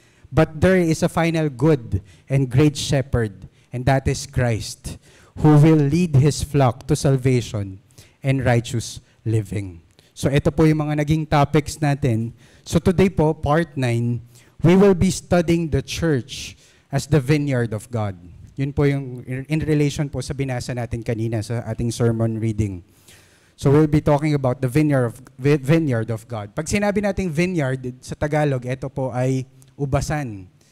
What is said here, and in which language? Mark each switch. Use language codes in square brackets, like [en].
[en] But there is a final good and great shepherd, and that is Christ, who will lead His flock to salvation and righteous living. [tl] So ito po yung mga naging topics natin. [en] So today po, part 9, we will be studying the church as the vineyard of God. [tl] Yun po yung [en] in relation [tl] po sa binasa natin kanina sa ating sermon reading. [en] So we'll be talking about the vineyard of God. [tl] Pag sinabi nating vineyard sa Tagalog, ito po ay ubasan.